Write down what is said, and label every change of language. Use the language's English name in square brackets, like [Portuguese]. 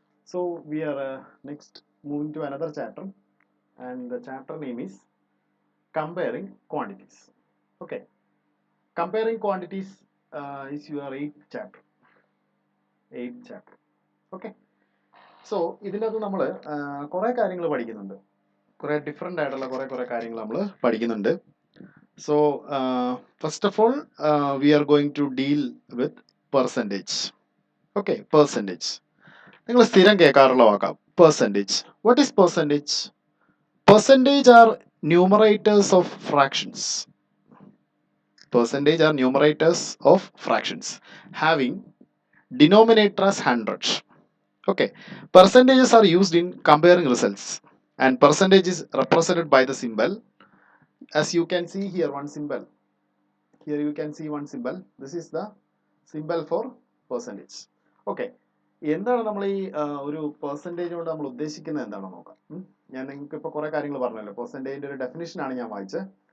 [English] So we are next moving to another chapter, and the chapter name is comparing quantities. Okay, comparing quantities is your eighth chapter. [Malayalam] Okay, so ഇതിനകത്ത് നമ്മൾ കുറേ കാര്യങ്ങൾ പഠിക്കുന്നുണ്ട്, കുറേ different ആയിട്ടുള്ള കുറേ കാര്യങ്ങൾ നമ്മൾ പഠിക്കുന്നുണ്ട്. [English] So first of all, we are going to deal with percentage. Okay, percentage. [Malayalam] നിങ്ങൾ സ്ഥിരം കേൾക്കാറുള്ള വാക്കാം percentage. [English] What is percentage? Percentage are numerators of fractions. Percentage are numerators of fractions having denominator as 100. Okay, percentages are used in comparing results, and percentage is represented by the symbol. As you can see here, one symbol. Here you can see one symbol. This is the symbol for percentage. [Malayalam] Okay, എന്താണ് നമ്മൾ ഈ ഒരു percentage കൊണ്ട് നമ്മൾ ഉദ്ദേശിക്കുന്നത് എന്താണെന്ന് നോക്കാം. ഞാൻ നിങ്ങൾക്ക് ഇപ്പോൾ കുറേ കാര്യങ്ങൾ പറഞ്ഞല്ലോ. പെർസെൻറ്റേജിൻ്റെ ഒരു ഡെഫിനിഷനാണ് ഞാൻ വായിച്ചത്.